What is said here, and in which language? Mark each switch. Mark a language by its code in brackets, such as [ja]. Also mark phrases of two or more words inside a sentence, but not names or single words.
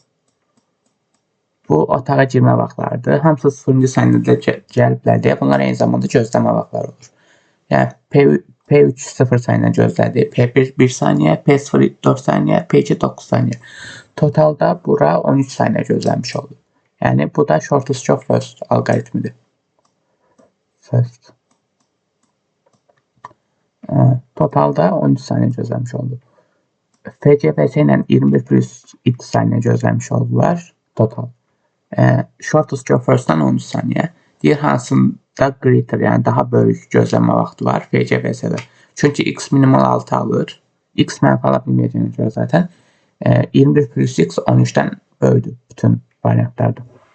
[az] Bu otağa girmə vaxtlarıdır. Hamısı 0-cı saniyədə gəliblər deyə bunlar eyni zamanda gözləmə vaxtları olur. Yəni P3 0 saniyə gözlədi, P1 1 saniyə, P0 4 saniyə, P2 9 saniyə. Totalda bura 13 saniyə gözləmiş oldu. Yəni bu da [en] shortest job first [az] alqoritmidir. Totalda 13 saniyə gözləmiş oldu. FCVS ilə 21 plus 2 saniyə gözləmiş oldular total. [en] Shortest job first- [az] dan 13 saniyə. Deyir hansında greater, yəni daha böyük gözləmə vaxtı var FCVS-də. Çünki x minimal 6 alır. X mənfi ala bilməyəcəyinə görə zaten 21 plus x 13-dən böyükdür bütün variantlarda.